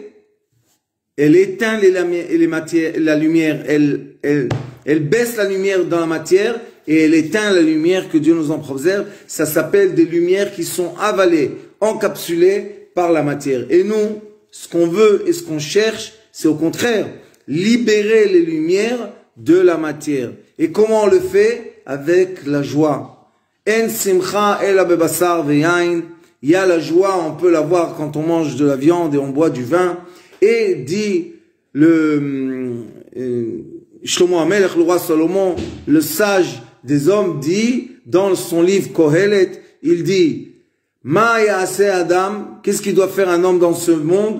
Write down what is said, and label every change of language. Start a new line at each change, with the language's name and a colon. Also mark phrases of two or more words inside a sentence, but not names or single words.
French: Elle éteint la lumière, elle baisse la lumière dans la matière et elle éteint la lumière que Dieu nous en préserve. Ça s'appelle des lumières qui sont avalées, encapsulées par la matière. Et nous, ce qu'on veut et ce qu'on cherche, c'est au contraire, libérer les lumières de la matière. Et comment on le fait? Avec la joie.
Hebrew: אין שמחה אלא בבשר ויין.
French: Il y a la joie, on peut la voir quand on mange de la viande et on boit du vin. Et dit Shlomo HaMelech, le roi Salomon, le sage des hommes, dit dans son livre Kohelet, il dit
Hebrew: מה יעשה אדם,
French: qu'est-ce qu'il doit faire un homme dans ce monde?